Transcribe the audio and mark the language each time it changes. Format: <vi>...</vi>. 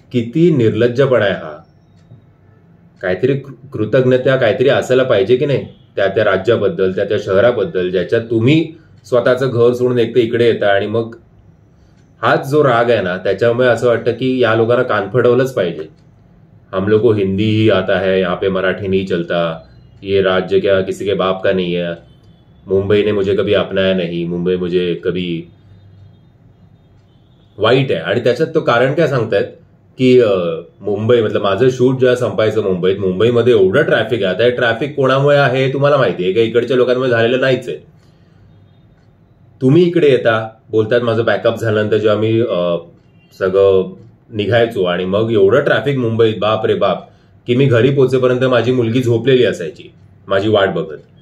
<mr>किती निर्लज्जपणा आहे हा. काहीतरी कृतज्ञता काहीतरी असायला पाहिजे की नाही त्या राज्याबद्दल, त्या शहराबद्दल, ज्याच्यात तुम्ही स्वतःचं घर सोडून एक तर इकडे येता. आणि मग हाच जो राग आहे ना, त्याच्यामुळे असं वाटतं की या लोकांना कान फडवलंच पाहिजे.</mr> <hi>हम लोग को हिंदी ही आता है, यहाँ पे मराठी नहीं चलता, ये राज्य क्या किसी के बाप का नहीं है, मुंबई ने मुझे कभी अपनाया नहीं, मुंबई मुझे कभी</hi> <mr>वाईट आहे. आणि त्याच्यात तो कारण काय सांगतायत की मुंबई मतलब माझं शूट जेव्हा संपायचं मुंबईमध्ये एवढं ट्रॅफिक आहे. आता हे ट्रॅफिक कोणामुळे आहे हे तुम्हाला माहिती आहे का? इकडच्या लोकांमुळे झालेलं नाहीच आहे. तुम्ही इकडे येता, बोलतात माझं बॅकअप झाल्यानंतर जेव्हा मी सगळं निघायचो आणि मग एवढं ट्रॅफिक मुंबईत, बाप रे बाप, की मी घरी पोहोचेपर्यंत माझी मुलगी झोपलेली असायची माझी वाट बघत.</mr>